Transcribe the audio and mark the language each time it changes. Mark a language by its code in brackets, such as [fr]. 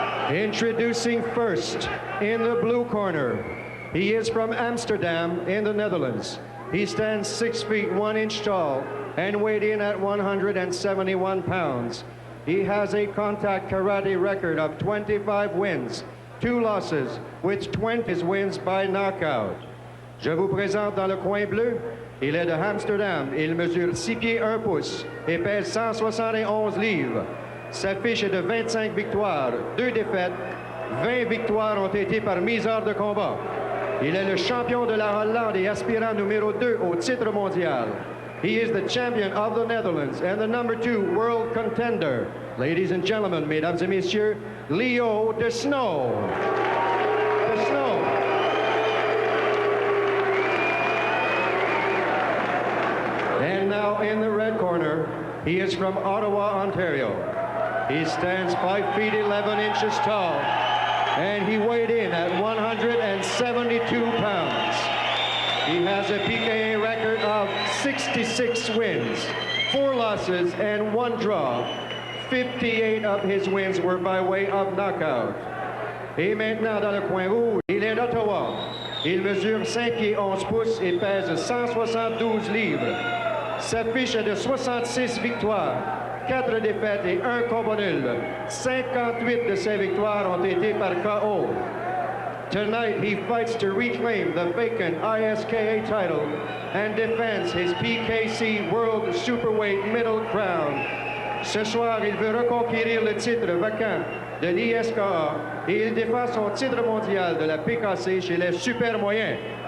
[en] Introducing first, in the blue corner, he is from Amsterdam in the Netherlands. He stands 6 feet 1 inch tall and weighed in at 171 pounds. He has a contact karate record of 25 wins, 2 losses, with 20 wins by knockout. [fr] Je vous présente dans le coin bleu. Il est de Amsterdam. Il mesure 6 pieds 1 pouce et pèse 171 livres. Sa fiche est de 25 victoires, 2 défaites. 20 victoires ont été par mise hors de combat. Il est le champion de la Hollande et aspirant numéro 2 au titre mondial. [en] He is the champion of the Netherlands and the number 2 world contender. Ladies and gentlemen, [fr] mesdames et messieurs, [en] Leo de Snoo. De Snoo. And now in the red corner, he is from Ottawa, Ontario. He stands 5 feet 11 inches tall, and he weighed in at 172 pounds. He has a PKA record of 66 wins, 4 losses, and 1 draw. 58 of his wins were by way of knockout. [fr] Et maintenant dans le coin rouge, il est d'Ottawa. Il mesure 5 pieds 11 pouces et pèse 172 livres. Sa fiche est de 66 victoires, 4 défaites et 1 combat nul. 58 de ses victoires ont été par KO. [en] Tonight, he fights to reclaim the vacant ISKA title and defends his PKC World Superweight Middle Crown. [fr] Ce soir, il veut reconquérir le titre vacant de l'ISKA et il défend son titre mondial de la PKC chez les super moyens.